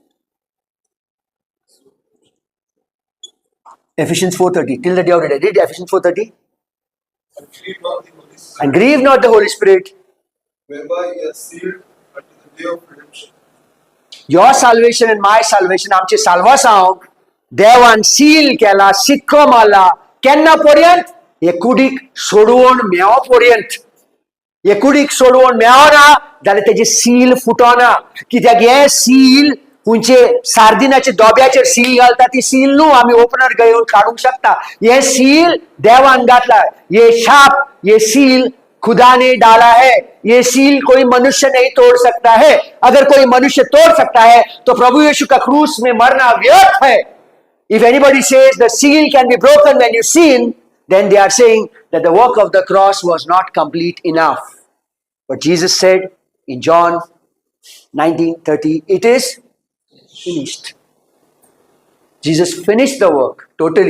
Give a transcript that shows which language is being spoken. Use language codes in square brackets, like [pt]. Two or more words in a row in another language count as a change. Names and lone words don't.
[en] Ephesians 4:30. Till the day of redemption. Read Ephesians 4:30. And grieve not the Holy Spirit, And grieve not the Holy Spirit. whereby ye are sealed unto the day of redemption. Your salvation and my salvation [kok] आमचे salvação देवान सील केला शिक्को मारला केन्ना पर्यंत हे कुडीक सोडवून मेव पर्यंत हे कुडीक सोडवून मेवना जाल्यार तेजे सील फुटोना कित्याक हे सील खंयचे सार्दिनाचे दोब्याचेर सील घालता ती सील न्हू आमी ओपनर घेवन काडूंक शकता हे सील देवान घातला [hi] ये छाप ये सील खुदा ने डाला है ये सील कोई मनुष्य नहीं तोड़ सकता है अगर कोई मनुष्य तोड़ सकता है तो प्रभु यीशु का क्रूस में मरना व्यर्थ है [en] If anybody says the seal can be broken when you sin, then they are saying that the work of the cross was not complete enough. But Jesus said in John 19:30, it is finished. Jesus finished the work totally.